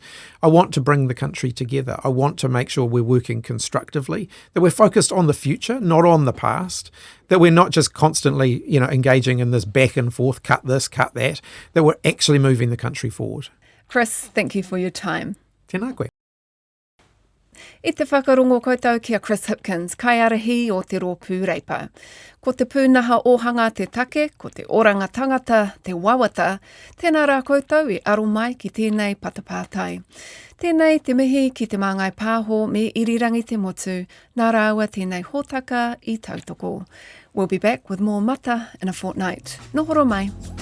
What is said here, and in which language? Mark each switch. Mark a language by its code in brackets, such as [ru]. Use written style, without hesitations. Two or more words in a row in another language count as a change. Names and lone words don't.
[en] I want to bring the country together. I want to make sure we're working constructively, that we're focused on the future, not on the past, that we're not just constantly, engaging in this back and forth, cut this, cut that we're actually moving the country forward. Chris, thank you for your time. [mi] Tēnā koe. I te whakarongo koutou kia Chris Hipkins, kai arahi o te rōpū reipa. Ko te pūnaha ohanga te take, ko te oranga tangata, te wawata, tēnā rā koutou I aro mai ki tēnei patapātai. Tēnei te mihi ki te Māngai Pāho me irirangi te motu, nā rāua tēnei hōtaka I tautoko. [en] We'll be back with more mata in a fortnight. [mi] Nohoro mai.